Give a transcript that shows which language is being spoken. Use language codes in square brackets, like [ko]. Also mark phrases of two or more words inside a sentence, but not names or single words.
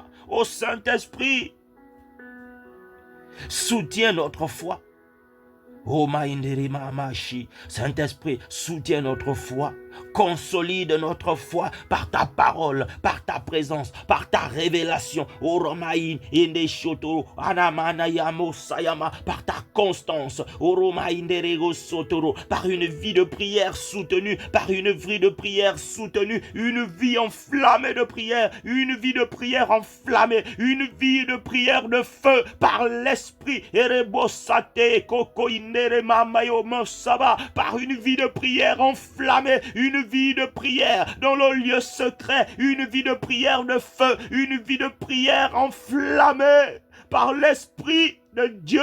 [fr] Ô Saint-Esprit, soutiens notre foi. Ô Maïnderi-Mamashi, Saint-Esprit, soutiens notre foi. Consolide notre foi par ta parole, par ta présence, par ta révélation. Ô Romaïn, Indeshoto, Anamanayamo Sayama, par ta constance. Ô Romaïnderego Sotoro, par une vie de prière soutenue, par une vie de prière soutenue, une vie enflammée de prière, une vie de prière enflammée, une vie de prière de feu par l'Esprit. Erebosate, Koko Indere Mamayo Mosaba, par une vie de prière enflammée, une vie de prière dans le lieu secret, une vie de prière de feu, une vie de prière enflammée par l'Esprit de Dieu.